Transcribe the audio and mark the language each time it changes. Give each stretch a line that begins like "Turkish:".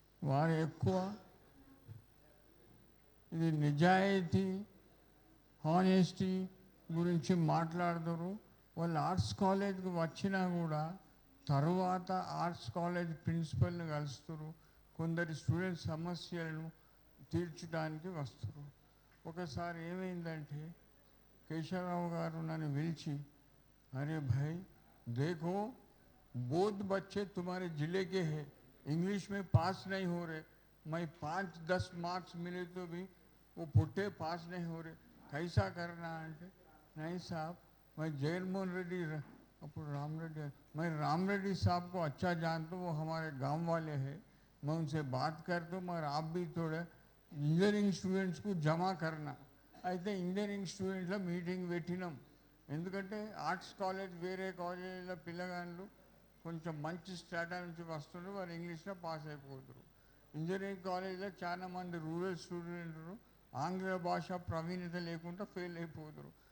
Telugu: వారు ఎక్కువ ఇది నిజాయితీ, హానెస్టీ గురించి మాట్లాడదురు. వాళ్ళు ఆర్ట్స్ కాలేజ్కి వచ్చినా కూడా తర్వాత ఆర్ట్స్ కాలేజ్ ప్రిన్సిపల్ని కలుస్తారు, కొందరి స్టూడెంట్ సమస్యలను తీర్చడానికి వస్తారు. ఒకసారి ఏమైందంటే కేశవరావు గారు నన్ను పిలిచి, అరే
Hindi: भाई देखो बहुत बच्चे तुम्हारे ज़िले के हैं, इंग्लिश में पास नहीं हो रहे, मैं 5-10 मार्क्स मिले तो भी वो पुट्टे पास नहीं हो रहे, कैसा करना है? नहीं साहब, मैं जगनमोहन रेड्डी, राम रेड्डी, मैं राम रेड्डी साहब को अच्छा जानता हूँ, वो हमारे गांव वाले हैं, मैं उनसे बात करता हूँ, मगर आप भी थोड़े इंजीनियरिंग स्टूडेंट्स को जमा करना.
Telugu: అయితే ఇంజనీరింగ్ స్టూడెంట్ల మీటింగ్ పెట్టినాం. ఎందుకంటే ఆర్ట్స్ కాలేజ్ వేరే కాలేజీల పిల్లగాళ్ళు కొంచెం మంచి స్టాటా నుంచి వస్తుండ్రు, వారు ఇంగ్లీష్లో పాస్ అయిపోతారు. ఇంజనీరింగ్ కాలేజీలో చాలా మంది రూరల్ స్టూడెంట్లు ఆంగ్ల భాష ప్రవీణత లేకుండా ఫెయిల్ అయిపోతారు.